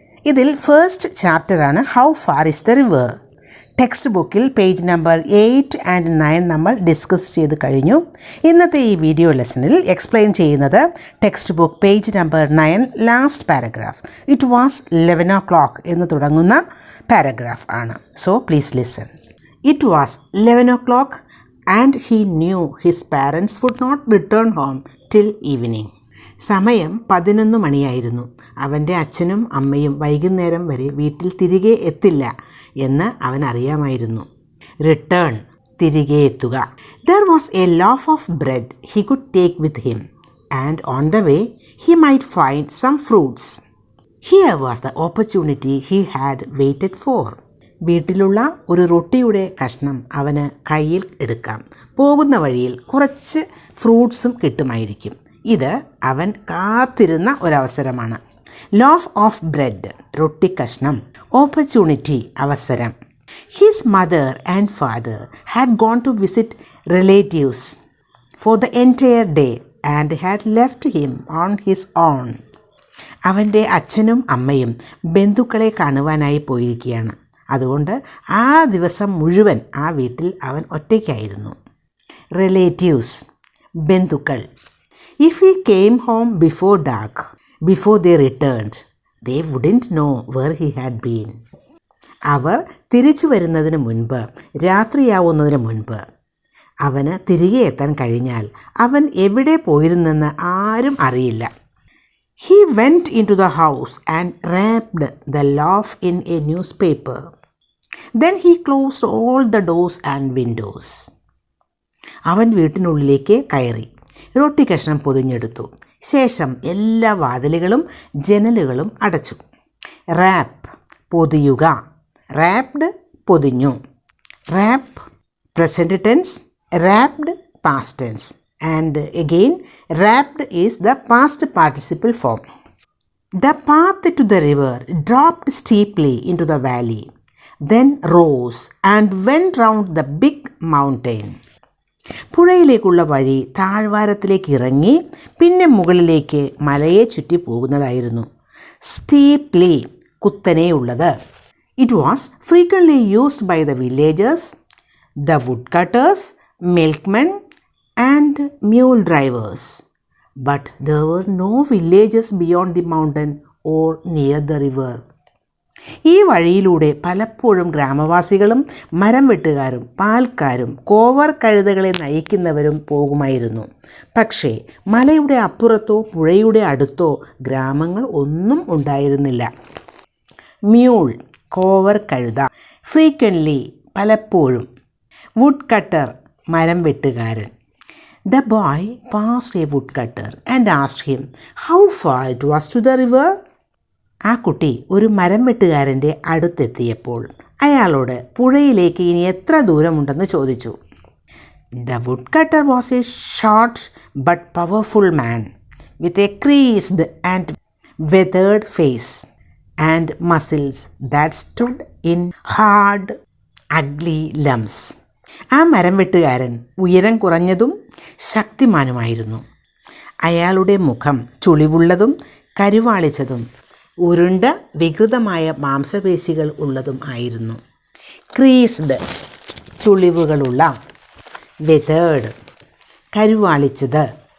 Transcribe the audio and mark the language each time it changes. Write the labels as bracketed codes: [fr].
[ml] ഇതിൽ ഫസ്റ്റ് ചാപ്റ്ററാണ് [en] How far is the river. [ml] Text ബുക്കിൽ പേജ് നമ്പർ 8 and 9 നമ്മൾ ഡിസ്കസ് ചെയ്ത് കഴിഞ്ഞു. ഇന്നത്തെ ഈ വീഡിയോ ലെസണിൽ എക്സ്പ്ലെയിൻ ചെയ്യുന്നത് text book page number 9 last paragraph. [en] it was 11 o'clock [ml] എന്ന് തുടങ്ങുന്ന പാരഗ്രാഫ് ആണ്. [en] So please listen. It was 11 o'clock and he knew his parents would not return home till evening. [ml] സമയം 11 മണിയായിരുന്നു. അവൻ്റെ അച്ഛനും അമ്മയും വൈകുന്നേരം വരെ വീട്ടിൽ തിരികെ എത്തില്ല എന്ന് അവൻ അറിയാമായിരുന്നു. റിട്ടേൺ, തിരികെ എത്തുക. [en] There was a loaf of bread he could take with him and on the way he might find some fruits. Here was the opportunity he had waited for. [ml] വീട്ടിലുള്ള ഒരു റൊട്ടിയുടെ കഷ്ണം അവന് കയ്യിൽ എടുക്കാം. പോകുന്ന വഴിയിൽ കുറച്ച് ഫ്രൂട്ട്സും കിട്ടുമായിരിക്കും. ഇത് അവൻ കാത്തിരുന്ന ഒരവസരമാണ്. [en] loaf of bread, [ml] റൊട്ടി കഷ്ണം. [en] Opportunity, അവസരം. His mother and father had gone to visit relatives for the entire day and had left him on his own. [ml] അവൻ്റെ അച്ഛനും അമ്മയും ബന്ധുക്കളെ കാണുവാനായി പോയിരിക്കുകയാണ്. അതുകൊണ്ട് ആ ദിവസം മുഴുവൻ ആ വീട്ടിൽ അവൻ ഒറ്റയ്ക്കായിരുന്നു. [en] Relatives, ബന്ധുക്കൾ. If he came home before dark, before they returned, they wouldn't know where he had been. [ml] അവർ തിരിച്ചു വരുന്നതിന് മുൻപ്, രാത്രിയാവുന്നതിന് മുൻപ് അവന് തിരികെ എത്താൻ കഴിഞ്ഞാൽ അവൻ എവിടെ പോയിരുന്നെന്ന് ആരും അറിയില്ല. [en] He went into the house and wrapped the loaf in a newspaper. Then he closed all the doors and windows. [ml] അവൻ വീട്ടിനുള്ളിലേക്ക് കയറി റൊട്ടി കഷ്ണം പൊതിഞ്ഞെടുത്തു. ശേഷം എല്ലാ വാതിലുകളും ജനലുകളും അടച്ചു. റാപ്പ്, പൊതിയുക. റാപ്ഡ്, പൊതിഞ്ഞു. [en] Wrap, present tense. Wrapped, past tense. And again, wrapped is the past participle form. The path to the river dropped steeply into the valley, then rose and went round the big mountain. [ml] പുഴയിലേക്കുള്ള വഴി താഴ്വാരത്തിലേക്ക് ഇറങ്ങി പിന്നെ മുകളിലേക്ക് മലയെ ചുറ്റി പോകുന്നതായിരുന്നു. Steeply, കുത്തനെയുള്ളത്. [en] It was frequently used by the villagers, the woodcutters, milkmen and mule drivers, but there were no villages beyond the mountain or near the river. [ml] ഈ വഴിയിലൂടെ പലപ്പോഴും ഗ്രാമവാസികളും മരം വെട്ടുകാരും പാൽക്കാരും കോവർ കഴുതകളെ നയിക്കുന്നവരും പോകുമായിരുന്നു. പക്ഷേ മലയുടെ അപ്പുറത്തോ പുഴയുടെ അടുത്തോ ഗ്രാമങ്ങൾ ഒന്നും ഉണ്ടായിരുന്നില്ല. മ്യൂൾ, കോവർ കഴുത. ഫ്രീക്വൻലി, പലപ്പോഴും. വുഡ് കട്ടർ, മരം വെട്ടുകാരൻ. [en] The boy passed a woodcutter and asked him how far it was to the river. [ml] ആ കുട്ടി ഒരു മരം വെട്ടുകാരൻ്റെ അടുത്തെത്തിയപ്പോൾ അയാളോട് പുഴയിലേക്ക് ഇനി എത്ര ദൂരമുണ്ടെന്ന് ചോദിച്ചു. [en] The woodcutter was a short but powerful man with a creased and weathered face and muscles that stood in hard, ugly lumps. [ml] ആ മരം വെട്ടുകാരൻ ഉയരം കുറഞ്ഞതും ശക്തിമാനുമായിരുന്നു. അയാളുടെ മുഖം ചുളിവുള്ളതും കരുവാളിച്ചതും ഉരുണ്ട വികൃതമായ മാംസപേശികൾ ഉള്ളതും ആയിരുന്നു. ക്രീസ്ഡ്, ചുളിവുകളുള്ള. വെതേർഡ്, കരുവാളിച്ചത്.